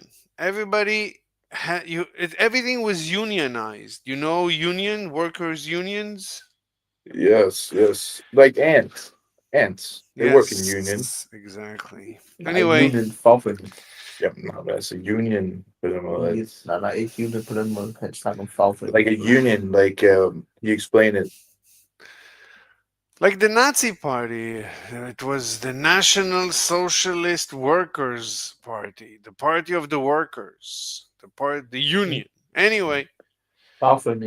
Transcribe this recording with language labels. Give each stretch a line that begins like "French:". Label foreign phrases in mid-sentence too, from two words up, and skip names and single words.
English: Everybody everything was unionized. Workers' unions? Yes. Like ants. They work in union. Exactly. Anyway. Anyway,
Danish: Union fagforening.
English: Yep, no, that's a union.
Danish: Nej, ikke union på den måde. Han snakker om fagforening.
English: Like a union, like you explain it. like the Nazi Party, it was the National Socialist Workers Party, the party of the workers, the union. Anyway,
Danish: Fagforening.